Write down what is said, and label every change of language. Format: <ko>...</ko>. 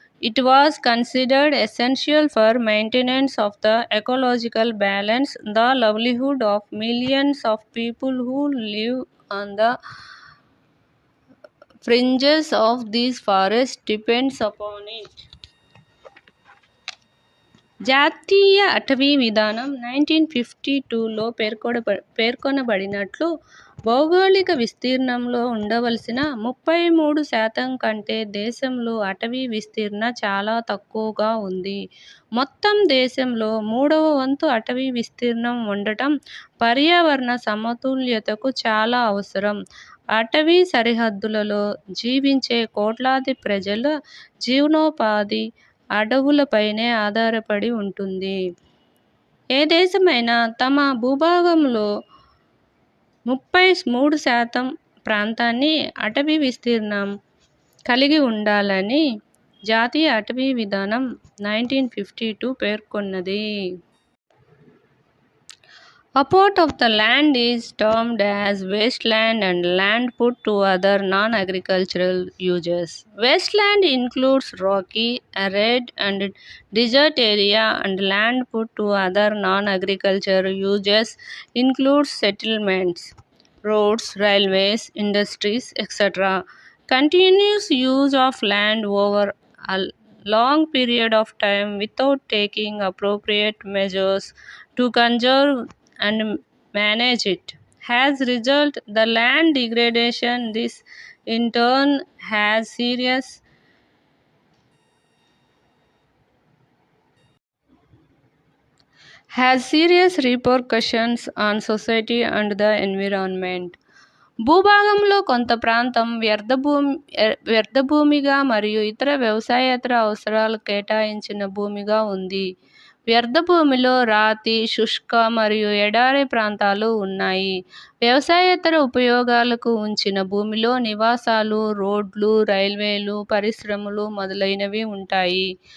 <en>It was considered essential for maintenance of the ecological balance. The livelihood of millions of people who live on the fringes of these forests depends upon it.</en> <te>జాతీయ అటవీ విధానం 1952లో పేర్కొనబడినట్లు భౌగోళిక విస్తీర్ణంలో ఉండవలసిన 33% కంటే దేశంలో అటవీ విస్తీర్ణ చాలా తక్కువగా ఉంది. మొత్తం దేశంలో 3వ వంతు అటవీ విస్తీర్ణం ఉండటం పర్యావరణ సమతుల్యతకు చాలా అవసరం. అటవీ సరిహద్దులలో జీవించే కోట్లాది ప్రజల జీవనోపాధి అడవులపైనే ఆధారపడి ఉంటుంది. ఏ దేశమైనా తమ భూభాగంలో 33% ప్రాంతాన్ని అటవీ విస్తీర్ణం కలిగి ఉండాలని జాతీయ అటవీ విధానం 1952 పేర్కొన్నది.</te> <en>A part of the land is termed as wasteland and land put to other non-agricultural uses. Wasteland includes rocky, arid and desert area, and land put to other non-agricultural uses includes settlements, roads, railways, industries, etc. Continuous use of land over a long period of time without taking appropriate measures to conserve and manage it has resulted the land degradation. This in turn has serious repercussions on society and the environment.</en> <te>భూభాగంలో కొంత ప్రాంతం వ్యర్థభూమిగా మరియు ఇతర వ్యవసాయేతర అవసరాలకు కేటాయించిన భూమిగా ఉంది. వ్యర్థభూమిలో రాతి, శుష్క మరియు ఎడారి ప్రాంతాలు ఉన్నాయి. వ్యవసాయేతర ఉపయోగాలకు ఉంచిన భూమిలో నివాసాలు, రోడ్లు, రైల్వేలు, పరిశ్రమలు మొదలైనవి ఉంటాయి.</te>